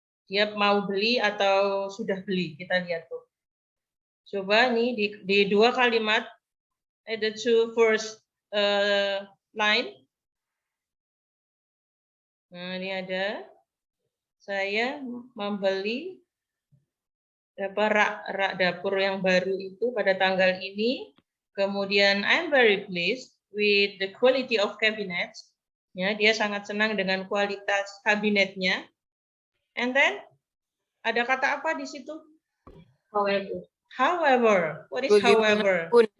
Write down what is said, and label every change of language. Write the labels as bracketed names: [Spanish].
[Indonesian] Dia mau beli atau sudah beli? Kita lihat tuh. Coba nih di dua kalimat. [English] The two first line. [Indonesian] Nah, ini ada. Saya membeli rak dapur yang baru itu pada tanggal ini. Kemudian [English] I'm very pleased with the quality of cabinets. [Indonesian] Ya, dia sangat senang dengan kualitas kabinetnya. [English] And then [Indonesian] ada kata apa di situ? [English] However. However, what is however?